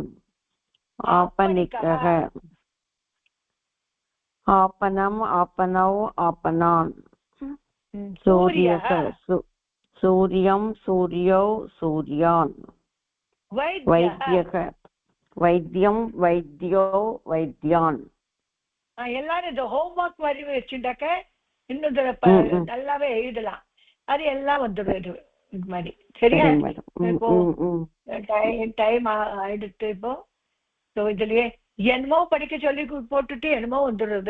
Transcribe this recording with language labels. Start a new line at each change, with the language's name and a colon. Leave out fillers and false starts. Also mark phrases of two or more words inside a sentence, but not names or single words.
Sanskrit: आपणिकः आपणम् आपणौ आपणान्. सूर्यः सूर्यं सूर्यौ सूर्यान्. वैद्यः वैद्यं वैद्यो वैद्यान्.
Tamil: எல்லாரும் இந்த ஹோம்ஒர்க் மாதிரி வச்சுட்டாக்க இன்னும் நல்லாவே எழுதலாம். அது எல்லாம் வந்துடும். இது மாதிரி சரியா? சரிங்க மேடம். இப்போ டைம் ஆயிடுத்து இப்போ. ஸோ இதுலயே என்னமோ படிக்க சொல்லி போட்டுட்டு என்னமோ வந்துடுறது.